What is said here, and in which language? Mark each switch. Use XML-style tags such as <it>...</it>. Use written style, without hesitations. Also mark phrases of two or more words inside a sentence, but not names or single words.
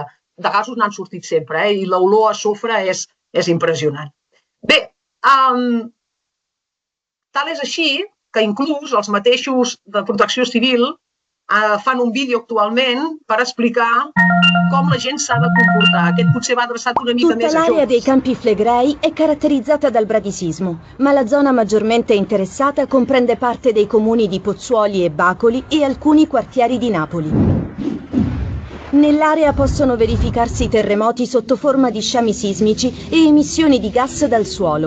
<ca>De gasos n'han sortit sempre, i l'olor a sofre és impressionant. Bé, tal és així que inclús els mateixos de Protecció Civil fan un vídeo actualment per explicar com la gent s'ha de comportar. Aquest potser va adreçat una mica més a joves.</ca> <it>Tutta l'area dei Campi Flegrei è caratterizzata dal bradisismo, ma la zona maggiormente interessata comprende parte dei comuni di Pozzuoli e Bacoli e alcuni quartieri di Napoli. Nell'area possono verificarsi terremoti sotto forma di sciami sismici e emissioni di gas dal suolo.</it>